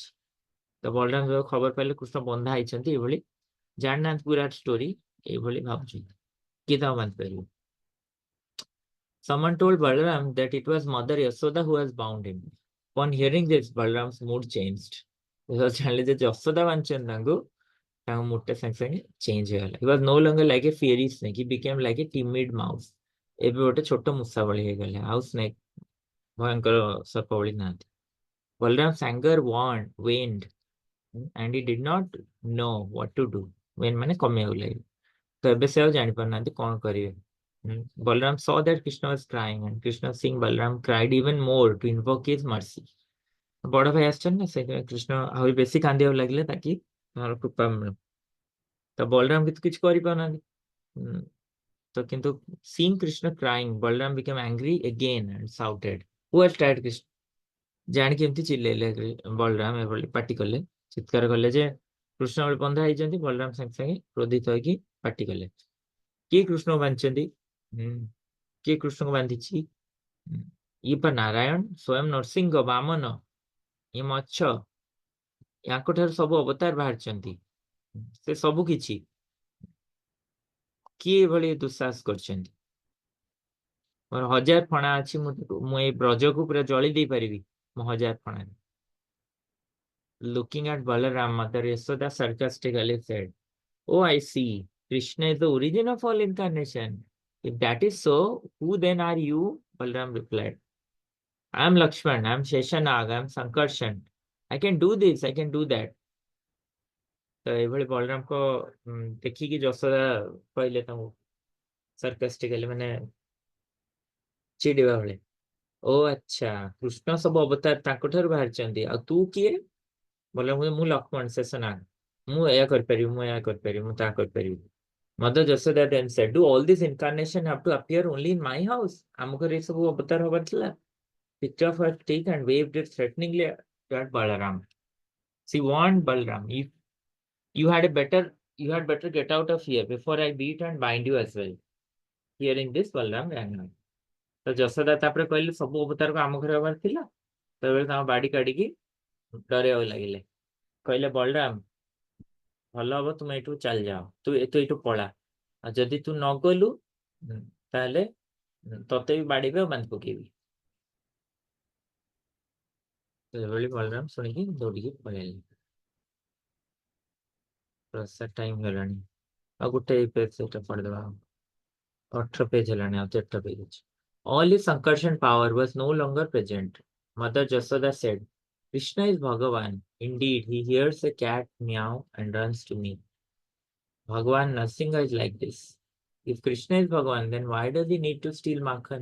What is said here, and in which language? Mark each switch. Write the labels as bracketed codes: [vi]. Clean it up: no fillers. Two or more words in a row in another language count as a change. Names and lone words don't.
[or] ତ ବଳରାମ ଯେତେବେଳେ ଖବର ପାଇଲେ କୃଷ୍ଣ ବନ୍ଧା ହେଇଛନ୍ତି ଏଭଳି ଜାଣିନାହାନ୍ତି ପୁରା ଷ୍ଟୋରି ଏଇଭଳି ଭାବୁଛନ୍ତି କିଏ ତାକୁ ବାନ୍ଧି ପାରିବ? [en] Someone told Balaram that it was Mother Yashoda who has bound him. Upon hearing this, Balaram's mood changed. [or] ଜାଣିଲେ ଯେ ଯଶୋଦା ବାନ୍ଧିଛନ୍ତି ତାଙ୍କୁ ତାଙ୍କ ମୁଡଟା ସାଙ୍ଗେ ସାଙ୍ଗେ ଚେଞ୍ଜ ହେଇଗଲା. [en] He was no longer like a fairy snake. He became like a timid mouse. [or] ଏବେ ଗୋଟେ ଛୋଟ ମୂଷା ଭଳି ହେଇଗଲେ. ଆଉ ସ୍ନେକ୍ ଭୟଙ୍କର ସର୍ପ ଭଳି ନାହାନ୍ତି. [en] Balaram's anger waned and he did not know what to do. [or] ମାନେ କମିବାକୁ ଲାଗିଲା. ତ ଏବେ ସେ ଆଉ ଜାଣିପାରୁନାହାନ୍ତି କଣ କରିବେ. [en] Balaram saw that Krishna was crying and Krishna seeing Balaram cried even more to invoke his mercy. [or] ବଡ ଭାଇ ଆସିଛନ୍ତି ନା ସେଇଥିପାଇଁ କୃଷ୍ଣ ଆହୁରି ବେଶୀ କାନ୍ଦିବାକୁ ଲାଗିଲେ ତାକି ତାଙ୍କର କୃପା ମିଳୁ. ତ ବଳରାମ କିନ୍ତୁ କିଛି କରିପାରୁନାହାନ୍ତି. ତ କିନ୍ତୁ [en] seeing Krishna crying, Balaram became angry again and shouted, "Who has tried Krishna?" [or] ଜାଣିକି ଏମିତି ଚିଲେଇଲେ ବଳରାମ ଏଭଳି ପାଟି କଲେ ଚିତ୍କାର କଲେ ଯେ କୃଷ୍ଣ ଭଳି ବନ୍ଧା ହେଇଛନ୍ତି. ବଳରାମ ସାଙ୍ଗେ ସାଙ୍ଗେ କ୍ରୋଧିତ ହେଇକି ପାଟି କଲେ କିଏ କୃଷ୍ଣକୁ ବାନ୍ଧିଛନ୍ତି? କିଏ କୃଷ୍ଣକୁ ବାନ୍ଧିଛି? ଇଏ ପା ନାରାୟଣ ସ୍ୱୟଂ ନରସିଂହ ବାମନ ଇଏ ମତ୍ସ୍ୟ ୟାଙ୍କ ଠାରୁ ସବୁ ଅବତାର ବାହାରିଛନ୍ତି. ସେ ସବୁ କିଛି କିଏ ଏଭଳି ଦୁଃସାହସ କରିଛନ୍ତି? ମୋର 1000 ଫଣା ଅଛି ମୁଁ ଏଇ ବ୍ରଜକୁ ପୁରା ଜଳି ଦେଇପାରିବି ମୋ 1000 ଫଣାରେ. [en] Looking at Balaram, Mother Yashoda sarcastically said, "Oh, I see. Krishna is the origin of all incarnation. If that is so, who then are you?" Balaram replied, "I am Lakshman, I am Sheshanag, I am Sankarshan. I can do this, I can do that." [or] ତ ଏଭଳି ବଳରାମଙ୍କ ଦେଖିକି ଯଶୋଦା କହିଲେ ତାଙ୍କୁ ସାର୍କାଷ୍ଟିକାଲି ମାନେ ଚିଡ଼ିବା ଭଳି, "ଓ ଆଚ୍ଛା କୃଷ୍ଣ ସବୁ ଅବତାର ତାଙ୍କ ଠାରୁ ବାହାରିଛନ୍ତି ଆଉ ତୁ କିଏ?" ବଳରାମ ମୁଁ ଲକ୍ଷ୍ମଣ ଶେଷନାଗ ମୁଁ ଏହା କରିପାରିବି ମୁଁ ଏହା କରିପାରିବି ମୁଁ ତାହା କରିପାରିବି. [en] Mother Yashoda then said, "Do all this incarnation have to appear only in my house?" [or] ଆମ ଘରେ ଏ ସବୁ ଅବତାର ହବାର ଥିଲା. [en] Picked up her stick and waved it threateningly at Balaram. She warned Balaram, "If you had better get out of here before I beat and bind you as well." Hearing this, Balaram ran away. [or] ତ ଯଶୋଦା ତାପରେ କହିଲେ ସବୁ ଅବତାରକୁ ଆମ ଘରେ ହବାର ଥିଲା. ସେତେବେଳେ ତାଙ୍କ ବାଡି କାଢିକି ଡରେଇବାକୁ ଲାଗିଲେ. କହିଲେ ବଳରାମ ଭଲ ହବ ତୁମେ ଏଠୁ ଚାଲି ଯାଅ ତୁ ଏଠୁ ପଳା ଆଉ ଯଦି ତୁ ନ ଗଲୁ ତାହେଲେ ତତେ ବି ବାଡିବେ ଆଉ ବାନ୍ଧି ପକେଇବି. ଏଭଳି ବଳରାମ ଶୁଣିକି ଦୌଡ଼ିକି ପଳେଇଲେ. ପ୍ରସାଦ ଟାଇମ ହେଲାଣି ଆଉ ଗୋଟେ ପେଜ ସେଟା ପଢିଦେବା. 18 ପେଜ ହେଲାଣି ଆଉ 4ଟା ପେଜ ଅଛି. [en] All his Sankarshan power was no longer present. Mother Yashoda said, "Krishna is Bhagavan. Indeed, he hears a cat meow and runs to me." Bhagavan Narsinga is like this. If Krishna is Bhagavan, then why does he need to steal Makhan?